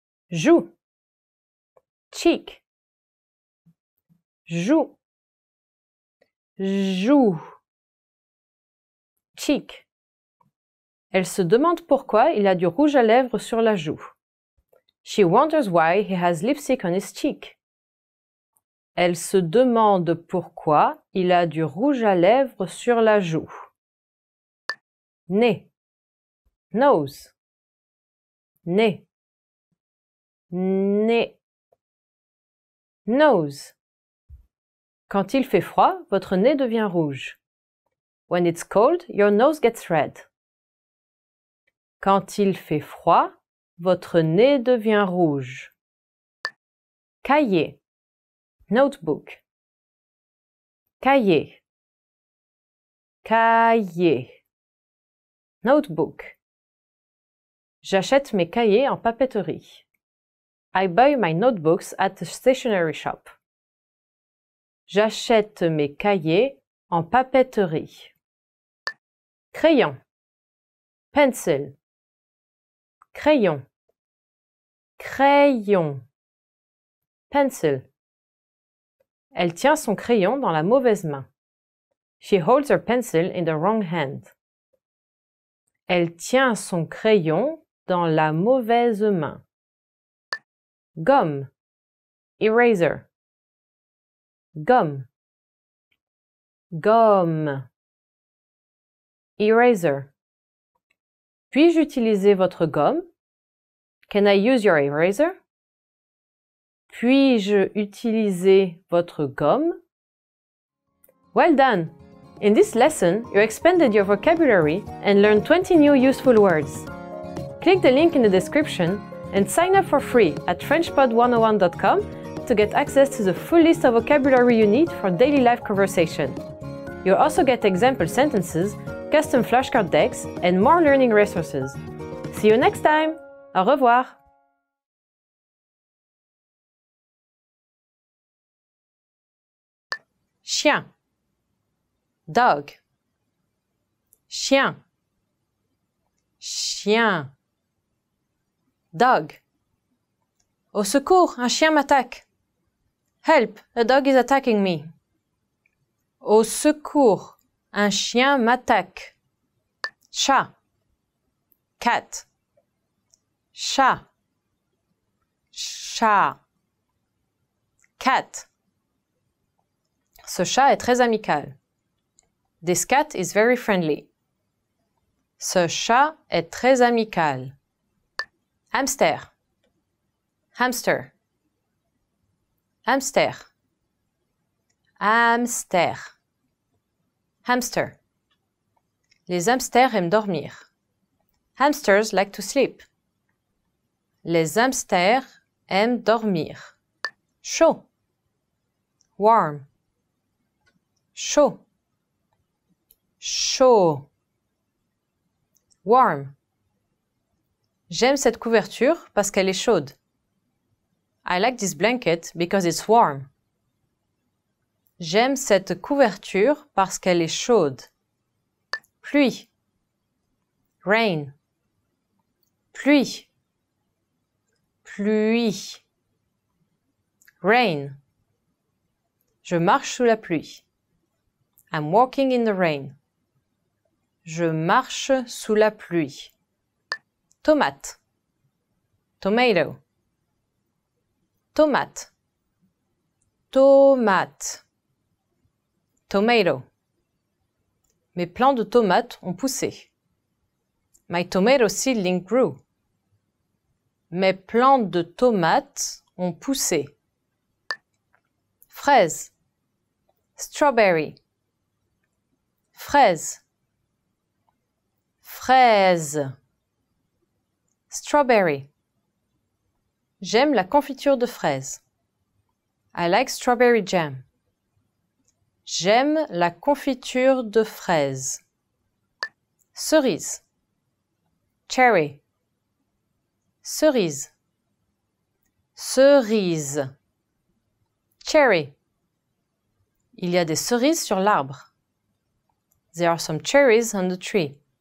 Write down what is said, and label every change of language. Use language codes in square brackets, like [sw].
[fr] Joue. Cheek. Joue. Joue. Cheek. Elle se demande pourquoi il a du rouge à lèvres sur la joue. [en] She wonders why he has lipstick on his cheek. [fr] Elle se demande pourquoi il a du rouge à lèvres sur la joue. Nez. Nose. Nez. Nez. Nose. Quand il fait froid, votre nez devient rouge. [en] When it's cold, your nose gets red. [fr] Quand il fait froid, votre nez devient rouge. Cahier. Notebook. Cahier. Cahier. Notebook. J'achète mes cahiers en papeterie. [en] I buy my notebooks at the stationery shop. [fr] J'achète mes cahiers en papeterie. Crayon. Pencil. Crayon. Crayon. Pencil. Elle tient son crayon dans la mauvaise main. [en] She holds her pencil in the wrong hand. [fr] Elle tient son crayon dans la mauvaise main. Gomme. Eraser. Gomme. Gomme. Eraser. Puis-je utiliser votre gomme? [en] Can I use your eraser? [fr] Puis-je utiliser votre gomme? [en] Well done! In this lesson, you expanded your vocabulary and learned 20 new useful words. Click the link in the description and sign up for free at FrenchPod101.com to get access to the full list of vocabulary you need for daily life conversation. You'll also get example sentences, custom flashcard decks, and more learning resources. See you next time! [fr] Au revoir! Chien. Dog. Chien. Chien. Dog. Au secours, un chien m'attaque. [en] Help, a dog is attacking me. [fr] Au secours, un chien m'attaque. Chat. Cat. Chat. Chat. Cat. Ce chat est très amical. [en] This cat is very friendly. [fr] Ce chat est très amical. Hamster. Hamster. Hamster. Hamster. Hamster. Les hamsters aiment dormir. [en] Hamsters like to sleep. [fr] Les hamsters aiment dormir. Chaud. Warm. Chaud. Chaud. Warm. J'aime cette couverture parce qu'elle est chaude. [en] I like this blanket because it's warm. [fr] J'aime cette couverture parce qu'elle est chaude. Pluie. Rain. Pluie. Pluie. Rain. Je marche sous la pluie. [en] I'm walking in the rain. [fr] Je marche sous la pluie. Tomate. Tomato. Tomate. Tomate. Tomato. Mes plants de tomates ont poussé. [en] My tomato seedling grew. [fr] Mes plants de tomates ont poussé. Fraise. Strawberry. Fraise. Fraise. Strawberry. J'aime la confiture de fraises. [en] I like strawberry jam. [fr] J'aime la confiture de fraises. Cerise. Cherry. Cerise. Cerise. Cherry. Il y a des cerises sur l'arbre. [en] There are some cherries on the tree.